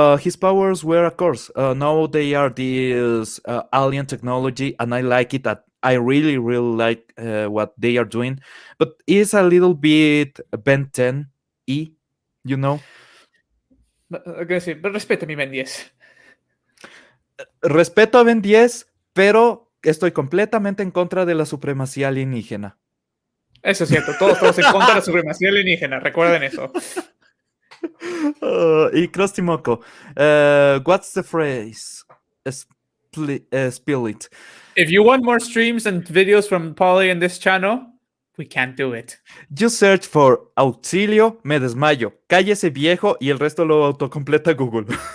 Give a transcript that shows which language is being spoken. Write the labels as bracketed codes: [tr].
[en] His powers were a curse. Now they are this alien technology, and I like it I really like what they are doing, but it's a little bit Ben 10-y, you know. [es] Pero respeta mi Ben 10. Respeto a Ben 10, pero estoy completamente en contra de la supremacía alienígena. Eso es cierto, todos estamos en contra de la supremacía alienígena, recuerden eso. [en] Y Krusty Moko, what's the phrase? Spill it. If you want more streams and videos from Polly in this channel, we can't do it. Just search for [es] auxilio, me desmayo, cállese viejo y el resto lo autocompleta Google.